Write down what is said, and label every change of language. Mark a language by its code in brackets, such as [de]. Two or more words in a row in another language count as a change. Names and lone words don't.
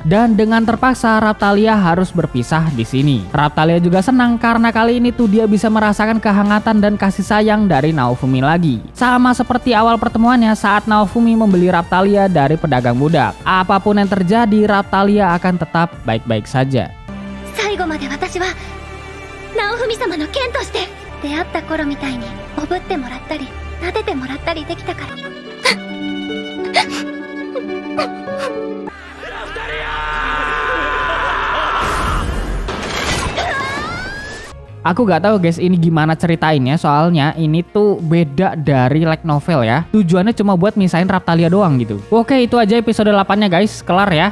[id] Dan dengan terpaksa Raphtalia harus berpisah di sini. Raphtalia juga senang karena kali ini tuh dia bisa merasakan kehangatan dan kasih sayang dari Naofumi lagi. Sama seperti awal pertemuannya saat Naofumi membeli Raphtalia dari pedagang budak. Apapun yang terjadi, Raphtalia akan tetap baik-baik saja. [ja] 最後まで私は直文様の剣として出会った頃みたいにおぶってもらったり撫でてもらったりできたから。 [id] Aku gak tahu guys ini gimana ceritainnya, soalnya ini tuh beda dari [en] light novel [id] ya. Tujuannya cuma buat misahin Raphtalia doang gitu. Oke, itu aja episode 8-nya guys, kelar ya.